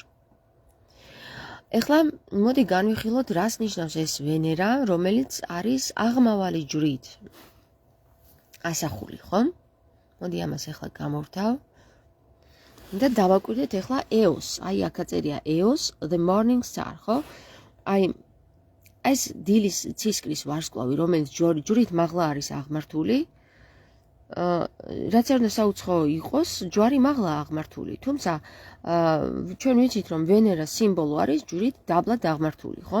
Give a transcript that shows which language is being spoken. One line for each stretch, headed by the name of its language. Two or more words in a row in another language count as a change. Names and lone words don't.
Georgian: ეხლა მოდი განვიხილოთ, რას ნიშნავს ეს ვენერა, რომელიც არის აღმავალი ჯვრით ასახული, ხომ? მოდი ამას ახლა გამოვთავ და დავაკვირდეთ ახლა EOS. აქ აწერია
English: EOS, the morning star,
Georgian: ხო? ეს დილის ცისკრის ვარსკვლავი, რომელიც ჯვრით მაღლა არის აღმართული, რაც არ უნდა საუცხოო იყოს, ჯვარი მაღლა აღმართული, თუმცა ჩვენ ვიცით, რომ ვენერა სიმბოლო არის ჯვრით დაბლა დაღმართული, ხო?